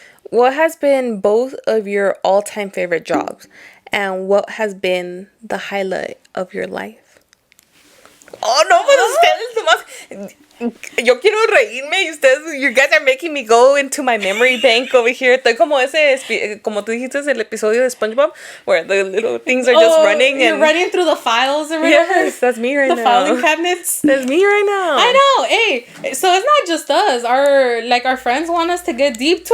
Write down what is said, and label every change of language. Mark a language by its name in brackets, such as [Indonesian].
[English] What has been both of your all-time favorite jobs? And what has been the highlight of your life? [Spanish] Oh, no, pues ustedes nomás... Yo quiero reírme y ustedes... [English] You guys are making me go into my memory bank over here. [Spanish] Estoy como como tú dijiste el episodio de SpongeBob [English] where the little things are just running. You're running through the files or whatever. Yes, that's me right now. The filing cabinets. That's me right now. I know. Hey, so it's not just us. Our friends want us to get deep too.